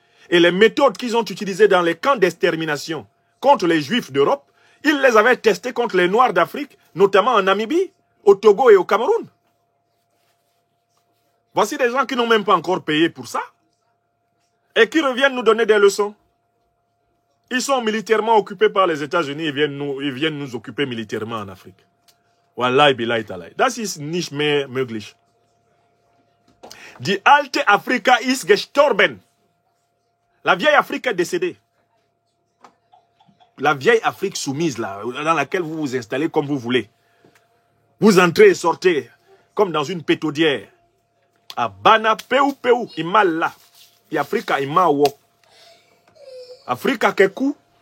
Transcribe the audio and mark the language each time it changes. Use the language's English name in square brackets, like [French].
[French] Et les méthodes qu'ils ont utilisées dans les camps d'extermination contre les Juifs d'Europe, ils les avaient testées contre les Noirs d'Afrique, notamment en Namibie, au Togo et au Cameroun. Voici des gens qui n'ont même pas encore payé pour ça et qui reviennent nous donner des leçons. Ils sont militairement occupés par les États-Unis et ils viennent nous occuper militairement en Afrique. [Arabic] Wallahi billahi talai. [German] Das ist nicht mehr möglich. Die alte Afrika ist gestorben. [French] La vieille Afrique est décédée. La vieille Afrique soumise là, dans laquelle vous vous installez comme vous voulez. Vous entrez et sortez comme dans une pétaudière. A bana peu, imala. Et Afrika ima wo. Afrika keku.